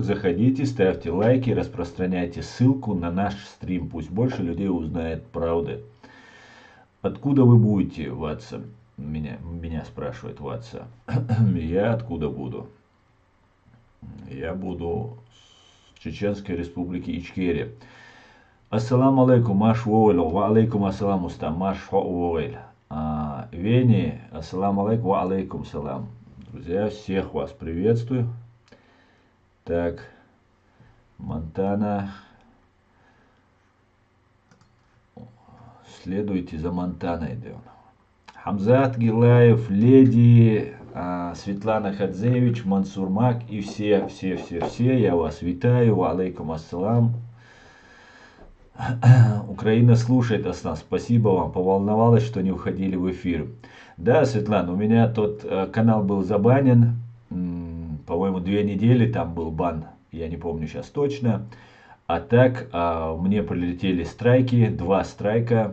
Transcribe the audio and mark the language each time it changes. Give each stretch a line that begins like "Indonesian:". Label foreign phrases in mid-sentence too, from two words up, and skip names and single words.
Russian: Заходите, ставьте лайки, распространяйте ссылку на наш стрим. Пусть больше людей узнает правды. Откуда вы будете, Ватса? Меня спрашивает Ватса. Я откуда буду? Я буду с Чеченской республики Ичкерия.
Arabic: السلام عليكم,
Chechen: маш войль,
Arabic: وعليكم السلام, устам,
Chechen: маш войль.
Arabic: Вени, السلام عليكم، وعليكم السلام.
Russian: Друзья, всех вас приветствую. Так, Монтана. Следуйте за Монтаной. Хамзат Гилаев, Леди, Светлана Хадзевич, Мансур Мак и все, я вас витаю.
Arabic: وعليكم السلام.
Russian: Украина слушает нас. Спасибо вам. Поволновалась, что не уходили в эфир. Да, Светлана, у меня тот канал был забанен. По-моему, 2 недели там был бан. Я не помню сейчас точно. А так, мне прилетели страйки, 2 страйка.